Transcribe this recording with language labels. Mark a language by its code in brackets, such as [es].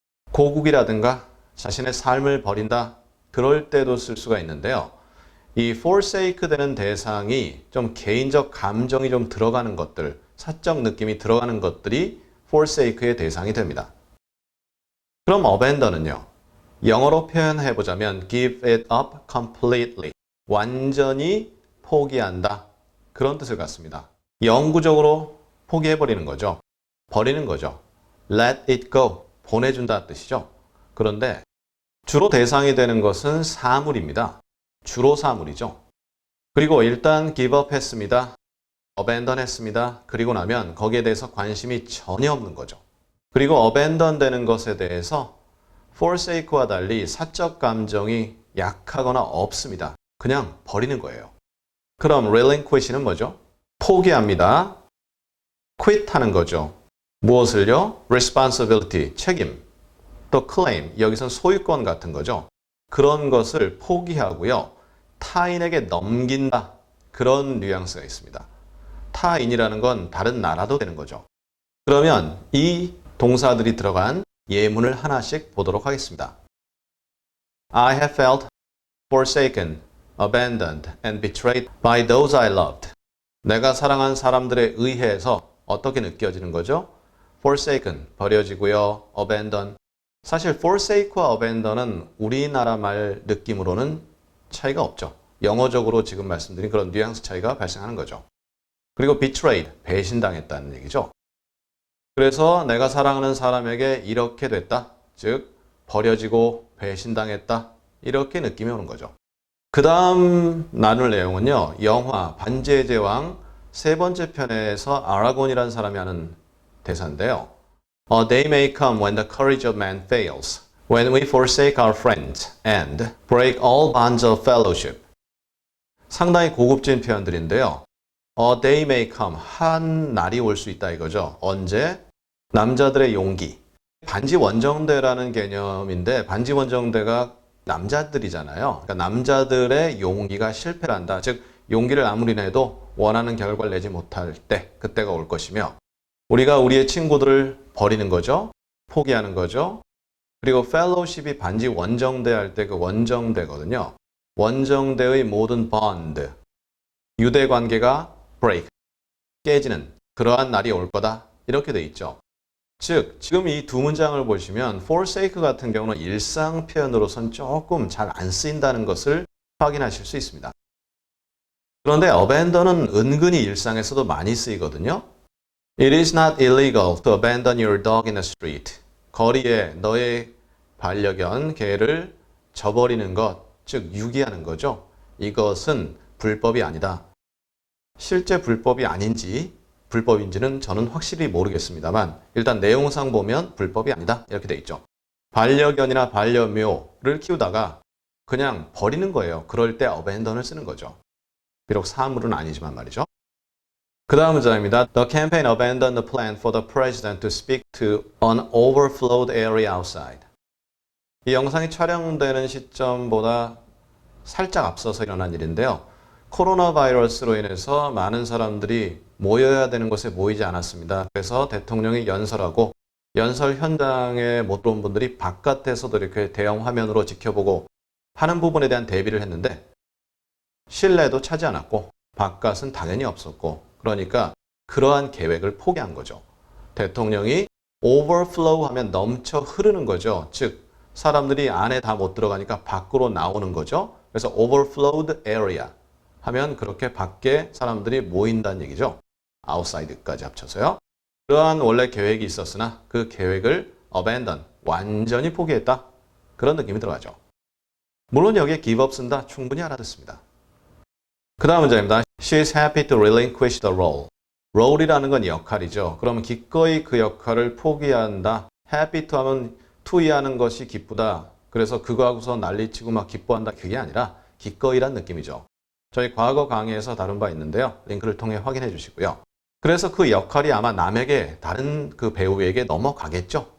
[ko] 고국이라든가 자신의 삶을 버린다 그럴 때도 쓸 수가 있는데요. 이 forsake 되는 대상이 좀 개인적 감정이 좀 들어가는 것들, 사적 느낌이 들어가는 것들이 forsake의 대상이 됩니다. 그럼 abandon은요. [en] 영어로 표현해 보자면 give it up completely. [ko] 완전히 포기한다. 그런 뜻을 갖습니다. 영구적으로 포기해 버리는 거죠. 버리는 거죠. [en] let it go. [ko] 보내준다 뜻이죠. 그런데 주로 대상이 되는 것은 사물입니다. 주로 사물이죠. 그리고 일단 give up 했습니다. abandon 했습니다. 그리고 나면 거기에 대해서 관심이 전혀 없는 거죠. 그리고 abandon 되는 것에 대해서 forsake와 달리 사적 감정이 약하거나 없습니다. 그냥 버리는 거예요. 그럼 relinquish는 뭐죠? 포기합니다. quit 하는 거죠. 무엇을요? responsibility, 책임. 또 claim, 여기선 소유권 같은 거죠. 그런 것을 포기하고요. 타인에게 넘긴다. 그런 뉘앙스가 있습니다. 타인이라는 건 다른 나라도 되는 거죠. 그러면 이 동사들이 들어간 예문을 하나씩 보도록 하겠습니다. [en] I have felt forsaken, abandoned, and betrayed by those I loved. [ko] 내가 사랑한 사람들에 의해서 어떻게 느껴지는 거죠? forsaken, 버려지고요. [en] abandon. [ko] 사실 forsake와 abandon은 우리나라 말 느낌으로는 차이가 없죠. 영어적으로 지금 말씀드린 그런 뉘앙스 차이가 발생하는 거죠. 그리고 betrayed, 배신당했다는 얘기죠. 그래서 내가 사랑하는 사람에게 이렇게 됐다. 즉 버려지고 배신당했다. 이렇게 느낌이 오는 거죠. 그 다음 나눌 내용은요. 영화 반지의 제왕 세 번째 편에서 아라곤이라는 사람이 하는 대사인데요. [en] A day may come when the courage of man fails, when we forsake our friends and break all bonds of fellowship. [ko] 상당히 고급진 표현들인데요. [en] A day may come, [ko] 한 날이 올 수 있다 이거죠. 언제? 남자들의 용기. 반지 원정대라는 개념인데 반지 원정대가 남자들이잖아요. 그러니까 남자들의 용기가 실패를 한다. 즉 용기를 아무리 내도 원하는 결과를 내지 못할 때 그때가 올 것이며 우리가 우리의 친구들을 버리는 거죠. 포기하는 거죠. 그리고 펠로우십이 반지 원정대 할 때 그 원정대거든요. 원정대의 모든 bond, 유대 관계가 break, 깨지는 그러한 날이 올 거다. 이렇게 돼 있죠. 즉 지금 이 두 문장을 보시면 forsake 같은 경우는 일상 표현으로선 조금 잘 안 쓰인다는 것을 확인하실 수 있습니다. 그런데 abandon은 은근히 일상에서도 많이 쓰이거든요. [en] It is not illegal to abandon your dog in the street. [ko] 거리에 너의 반려견, 개를 저버리는 것, 즉 유기하는 거죠. 이것은 불법이 아니다. 실제 불법이 아닌지 불법인지는 저는 확실히 모르겠습니다만 일단 내용상 보면 불법이 아니다 이렇게 돼 있죠. 반려견이나 반려묘를 키우다가 그냥 버리는 거예요. 그럴 때 abandon을 쓰는 거죠. 비록 사물은 아니지만 말이죠. 그 다음 문장입니다. [en] The campaign abandoned the plan for the president to speak to an overflowed area outside. [ko] 이 영상이 촬영되는 시점보다 살짝 앞서서 일어난 일인데요. 코로나 바이러스로 인해서 많은 사람들이 모여야 되는 곳에 모이지 않았습니다. 그래서 대통령이 연설하고 연설 현장에 못 들어온 분들이 바깥에서도 이렇게 대형 화면으로 지켜보고 하는 부분에 대한 대비를 했는데 실내도 차지 않았고 바깥은 당연히 없었고 그러니까 그러한 계획을 포기한 거죠. 대통령이 overflow 하면 넘쳐 흐르는 거죠. 즉 사람들이 안에 다 못 들어가니까 밖으로 나오는 거죠. 그래서 overflowed area 하면 그렇게 밖에 사람들이 모인다는 얘기죠. outside까지 합쳐서요. 그러한 원래 계획이 있었으나 그 계획을 abandon, 완전히 포기했다. 그런 느낌이 들어가죠. 물론 여기에 give up 쓴다 충분히 알아듣습니다. 그 다음 문장입니다. [en] She is happy to relinquish the role. [ko] role이라는 건 역할이죠. 그러면 기꺼이 그 역할을 포기한다. happy to 하면 to 하는 것이 기쁘다. 그래서 그거 하고서 난리치고 막 기뻐한다. 그게 아니라 기꺼이란 느낌이죠. 저희 과거 강의에서 다룬 바 있는데요. 링크를 통해 확인해 주시고요. 그래서 그 역할이 아마 남에게 다른 그 배우에게 넘어가겠죠.